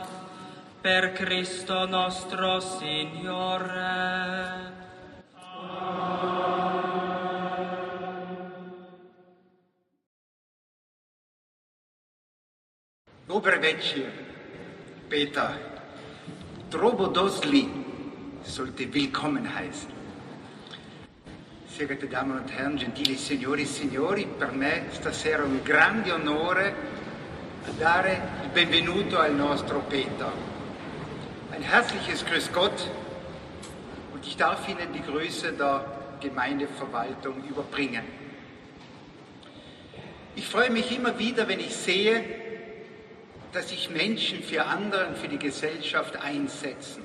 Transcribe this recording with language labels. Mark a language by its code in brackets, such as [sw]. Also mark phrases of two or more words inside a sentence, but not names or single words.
[it] Per Cristo nostro Signore. [sl] Dober večer, Peter. [de] Trovo Dosli sollte willkommen heißen. Sehr geehrte Damen und Herren, [it] gentili signori e signori, per me stasera è un grande onore dare il benvenuto al nostro Peter. [de] Ein herzliches Grüß Gott und ich darf Ihnen die Grüße der Gemeindeverwaltung überbringen. Ich freue mich immer wieder, wenn ich sehe, dass sich Menschen für andere und für die Gesellschaft einsetzen.